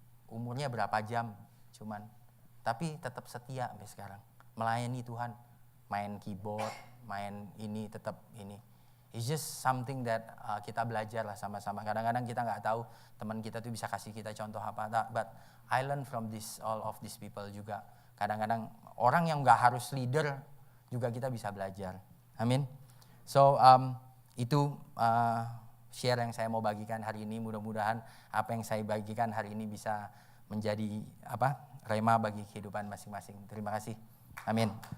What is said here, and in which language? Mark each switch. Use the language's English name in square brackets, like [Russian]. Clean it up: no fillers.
[Indonesian] Umurnya berapa jam cuman. Tapi tetap setia sampai sekarang. Melayani Tuhan. Main keyboard, main ini, tetap ini. [English] It's just something that [Indonesian] kita belajar lah sama-sama. Kadang-kadang kita nggak tahu teman kita tuh bisa kasih kita contoh apa. [English] But I learn from all of these people [Indonesian] juga. Kadang-kadang orang yang nggak harus leader juga kita bisa belajar. Amin. So itu share yang saya mau bagikan hari ini. Mudah-mudahan apa yang saya bagikan hari ini bisa menjadi rema bagi kehidupan masing-masing. Terima kasih. Amin.